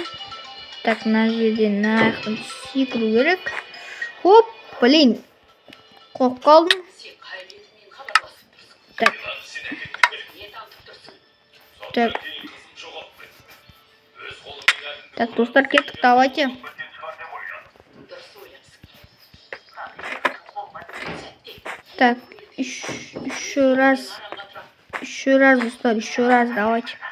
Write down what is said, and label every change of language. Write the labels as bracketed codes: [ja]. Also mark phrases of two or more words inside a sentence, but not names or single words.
[kk] Так, на жерден наяқтан секіру керек. Хоп, блин. Қоп қалдым. [ru] Так. Так. [kk] Так, достар, кеттік, [ru] давайте. Так, еще раз, достар, еще раз, давайте.